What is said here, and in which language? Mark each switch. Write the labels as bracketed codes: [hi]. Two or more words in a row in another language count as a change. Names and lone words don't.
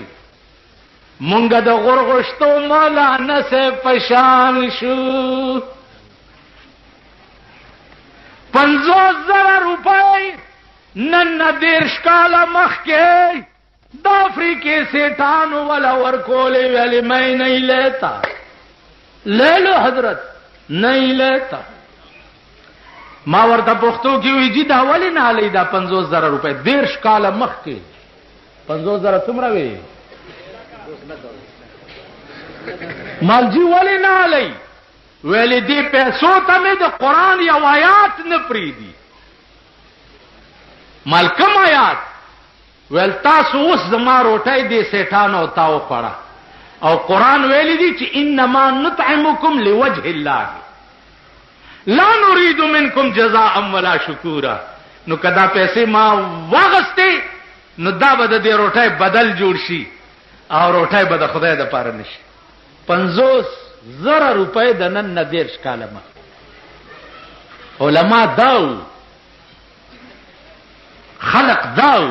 [ps] مونږه د غورغوشتو مولانا سے پشان شو. 50,000 روپۍ نن 30 کاله مخکې د افریقې سیټانو والا ورکولې ویلې [ur] میں نہیں لیتا. لے لو حضرت نہیں لیتا. [ps] ما ورته پښتو کې وی جی دا ولې نه لې دا 50,000 روپۍ 30 کاله مخکې. 50,000 څومره وی؟ مالجی ولې نه لې؟ ویلې دې پیسو ته مې د قرآن یو آیات نه پریدي. مال کوم آیات؟ ویل تاسو اوس زما روټۍ دې سیټانو تاو خوړه او قرآن ویلی دی چې [ar] انما نطعمکم لوجه الله لا نريد منکم جزاء ولا شکورا. [ps] نو کدا پیسې ما واغسته نو دا به د دې روټۍ بدل جوړ شي او روټۍ به د خدای د پاره نشي. 50,000 روپۍ د نن 30 کاله مخ علما داو خلق داو.